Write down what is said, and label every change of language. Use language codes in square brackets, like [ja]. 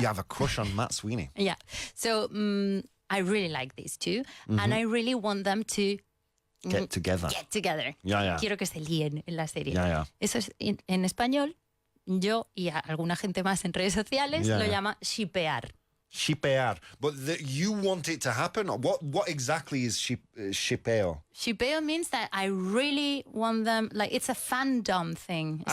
[en] You have a crush on Matt Sweeney. Yeah. So I really like these two, and I really want them to Get together. get together. Yeah, yeah. [es] Quiero que se líen en la serie. [en] Yeah, yeah. [es] Eso es en español. Yo y a alguna gente más en redes sociales [en] Yeah, [es] lo [en] yeah. [es] llama shipear. Shipear. [en] But you want it to happen? Or what exactly is shipeo? Shipeo means that I really want them, like it's a fandom thing.